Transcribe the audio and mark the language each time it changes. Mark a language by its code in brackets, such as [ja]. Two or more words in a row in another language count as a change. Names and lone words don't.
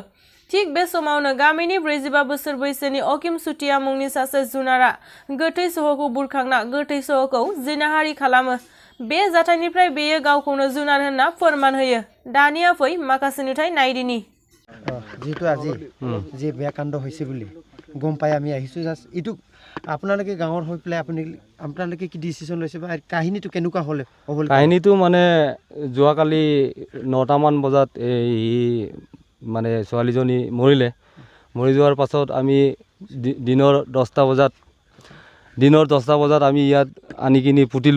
[brx] थिग बे समावनो गामिनि 45 बोसोर बैसोनि अकिम सुटिया मुंनि सासे जुनारा गोथै सहखौ बुरखांना गोथै सहखौ जिनाहारि खालामो। बे जाथायनिफ्राय बेयो गावखौनो जुनार होनना फोरमान होयो। दानिया फै माखासे नुथाय नायदिनि [as] जेतु আজি जे बेয়া কাণ্ড হৈছে বুলি গম পাই আমি আহিছো জাস্ট ইটু আপোনালোকে গাঁৱৰ হৈ পেলাই আপোনালোকে কি ডিসিশন লৈছে বা কাহিনীটো কেনেকুৱা হলে কাহিনীটো মানে যোৱাকালি 9টা মান বজাত মানে ছোৱালীজনী মৰি যোৱাৰ পাছত আমি দিনৰ 10টা বজাত আমি ইয়াত আনি কিনি পুতিলো।